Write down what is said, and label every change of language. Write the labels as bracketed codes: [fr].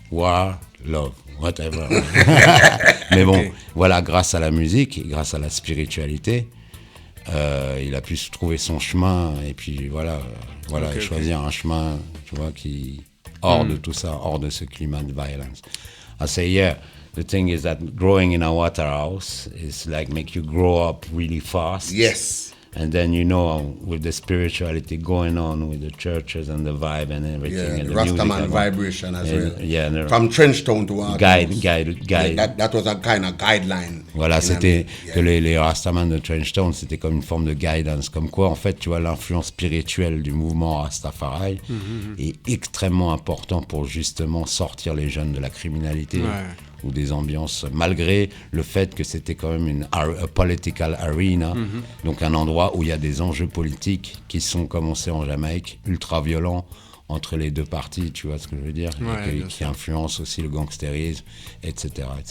[en] War, love, whatever. [fr] Mais bon, voilà, grâce à la musique, et grâce à la spiritualité, il a pu trouver son chemin et puis voilà, et choisir un chemin, tu vois, qui hors de tout ça, hors de ce climat de violence. [en] I say, yeah, the thing is that growing in a Waterhouse is like make you grow up really fast. Yes. And then, you know, with the spirituality going on with the churches and the vibe and everything. Yeah, and the the Rastaman vibration as well. Yeah, from Trenchtown to Art. Guide. That was a kind of guideline. [fr] Voilà, c'était que les Rastaman de Trenchtown, c'était comme une forme de guidance. Comme quoi, en fait, tu vois, l'influence spirituelle du mouvement Rastafari est extrêmement important pour justement sortir les jeunes de la criminalité. Ou des ambiances, malgré le fait que c'était quand même [en] a political arena, [fr] donc un endroit où il y a des enjeux politiques qui sont, comme on sait en Jamaïque, ultra violents entre les deux parties, tu vois ce que je veux dire, et qui influencent aussi le gangstérisme, etc.